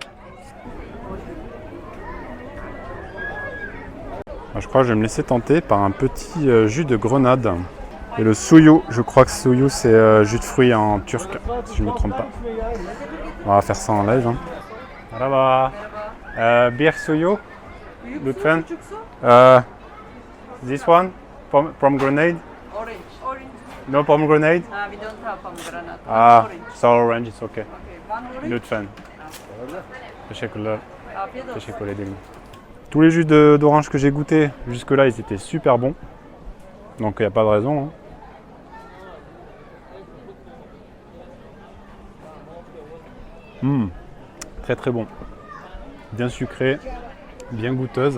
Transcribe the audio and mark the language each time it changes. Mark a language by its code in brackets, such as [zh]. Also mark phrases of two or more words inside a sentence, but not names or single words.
[fr] Je crois que je vais me laisser tenter par un petit jus de grenade. Et le suyu, je crois que suyu c'est jus de fruits en turc, si je ne me trompe pas. On va faire ça en live. Hein. [tr] Merhaba. Bir suyu, Büyük lütfen. su, küçük su. [en] This one, pomegranate. Orange. Orange. No pomegranate. We don't have pomegranate. Orange. Sour orange, it's okay. Okay. One orange. [tr] Lütfen. Teşekkürler. Afiyet olsun. Teşekkür ederim. [fr] Tous les jus d'orange que j'ai goûté jusque-là, ils étaient super bons. Donc il n'y a pas de raison. Hein. Très très bon. Bien sucré, bien goûteuse.